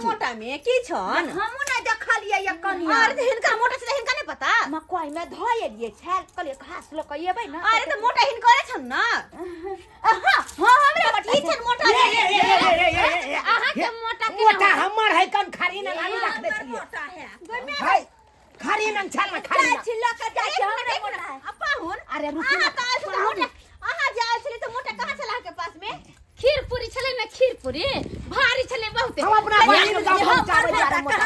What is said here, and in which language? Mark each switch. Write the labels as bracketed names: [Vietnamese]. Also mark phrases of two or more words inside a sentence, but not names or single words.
[Maithili] मोटा में की छन हमहु नै देखलियै ये कनिया अरे हिनका मोटा से हिनका नहीं पता मकई में धोए लिए छल कहलिए घास ल के एबै ना अरे तो मोटा हिनकरे छन ना हां हमरा ई छन मोटा अहाँ के मोटा हमर है कन खारी न लानी रख दे छलिए है खारी न छल न खारी न छिल्ला के जाय छै हमरा मोटा है अपा हुन अरे रुकी अहाँ कहाँ से मोटा अहाँ जाए छले तो मोटा कहाँ चला के पास में खीर पूरी छले ना खीर पूरी भारी छले बहुते हम अपना बहिन गांव पहुंचाबे जा रहे मोटा